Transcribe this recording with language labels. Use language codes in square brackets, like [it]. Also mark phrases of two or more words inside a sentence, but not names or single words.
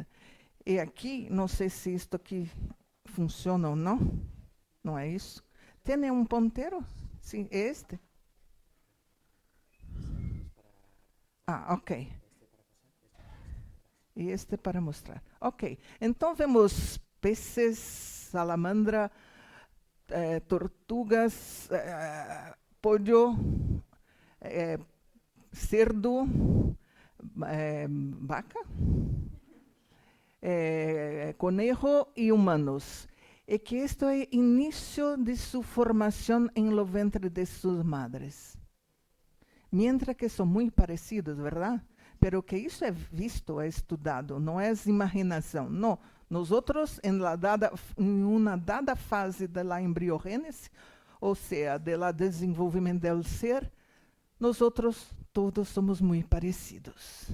[pt] E aqui, não sei se isto aqui funciona ou não. Não é isso? Tem um ponteiro? Sim, este? Ah, ok. E este para mostrar. Ok, então vemos [es] peces, salamandra, tortugas, pollo, cerdo, vaca, conejo [pt] e humanos. E que isto é o início de sua formação em lo ventre de suas madres. Mientras que são muito parecidos, verdade? Pero que isso é visto, é estudado, não é imaginação. Não. Nós outros, em uma dada fase da embriogênese, ou seja, do desenvolvimento do ser, nós outros todos somos muito parecidos.